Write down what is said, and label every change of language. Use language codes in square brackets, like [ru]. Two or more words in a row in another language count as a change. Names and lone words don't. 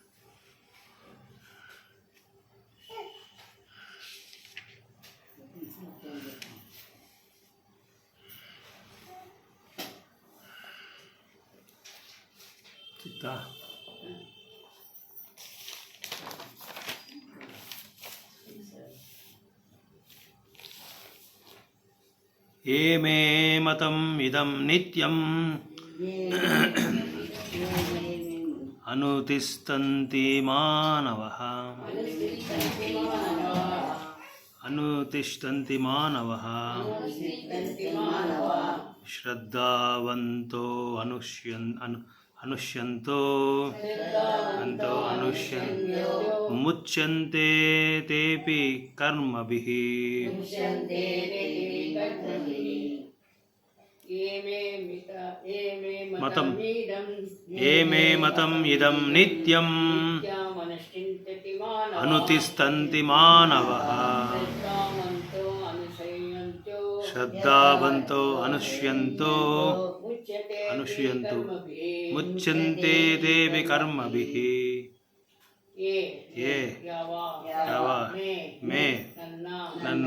[sa] ಚಿತ್ತ ಯೇ ಮೇ ಮತಂ ಇದಂ ನಿತ್ಯಂ ಅನುತಿಷ್ಠಂತಿ ಮಾನವಃ ಶ್ರದ್ಧಾವಂತೋ ಅನುಷ್ಯಂತೋ ಮುಚ್ಯಂತೆ ತೇಪಿ ಕರ್ಮಭಿಃ. ಯೇ ಮೇ ಮತಂ ಇದಂ ನಿತ್ಯಂ ಅನುತಿಷ್ಠಂತಿ ಮಾನವಃ ಶ್ರದ್ಧಾವಂತೋ ಅನುಷ್ಯಂತೋ ಮುಚ್ಯಂತೆ ತೇಪಿ ಕರ್ಮಭಿಃ. [kn] ಯೇ ಯಾವ ಮೇ ನನ್ನ